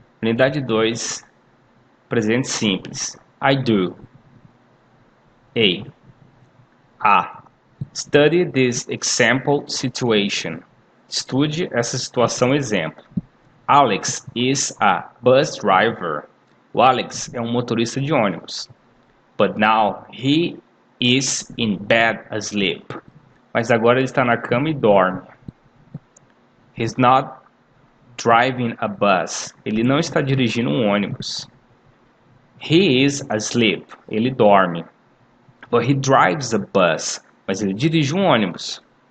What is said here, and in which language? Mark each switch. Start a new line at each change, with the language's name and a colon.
Portuguese: Unidade 2, Presente Simples.
English: I do.
Portuguese: A.
English: Study this example situation.
Portuguese: Estude essa situação exemplo.
English: Alex is a bus driver.
Portuguese: O Alex é um motorista de ônibus.
English: But now he is in bed asleep.
Portuguese: Mas agora ele está na cama e dorme.
English: He's not driving a bus.
Portuguese: Ele não está dirigindo um ônibus.
English: He is asleep.
Portuguese: Ele dorme.
English: But he drives a bus.
Portuguese: Mas ele dirige um ônibus.